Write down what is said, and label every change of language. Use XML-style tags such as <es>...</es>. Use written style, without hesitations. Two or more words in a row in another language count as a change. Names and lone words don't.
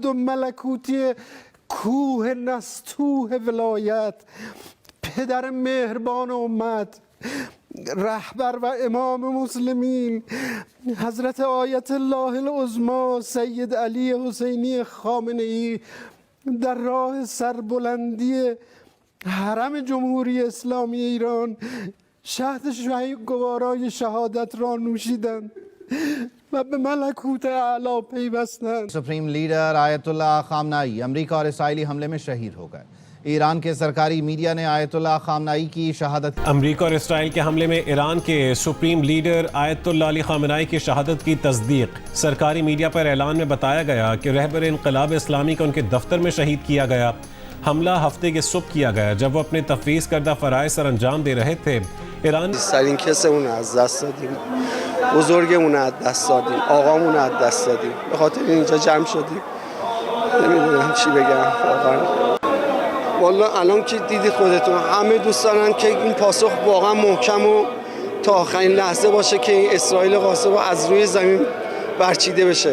<fa>و ملکوتی کوه نستوه ولایت، پدر مهربان امت، رهبر و امام مسلمین، حضرت آیت الله العظمی سید علی حسینی خامنه‌ای، در راه سربلندی حرم جمهوری اسلامی ایران شهد گوارای شهادت را نوشیدند و به ملکوت اعلی پیوستند.</fa> <en>supreme leader</en> <ur>آیت اللہ خامنہ ای امریکہ اور اسرائیلی حملے میں شہید ہو گئے. ایران کے سرکاری میڈیا نے آیت اللہ خامنہ ای کی شہادت. امریکہ اور اسرائیل کے حملے میں ایران کے</ur> <en>supreme leader</en> <ur>آیت اللہ علی خامنہ ای کی شہادت کی تصدیق. سرکاری میڈیا پر اعلان میں بتایا گیا کہ رہبر انقلاب اسلامی کو ان کے دفتر میں شہید کیا گیا. حملہ ہفتے کے صبح کیا گیا جب وہ اپنے تفویض کردہ فرائض سر انجام دے رہے تھے. ईरान</ur> <fa>سرین کسمون از دست دادیم، بزرگمون از دست دادیم، آقامون از دست دادیم، به خاطر اینجا جمع شدیم. نمیدونم چی بگم واقعا. والا الان که دیدید خودتون همه دوست دارن که این پاسخ واقعا محکم و تا آخرین لحظه باشه که این اسرائیل غاصب از روی زمین برچیده بشه.</fa>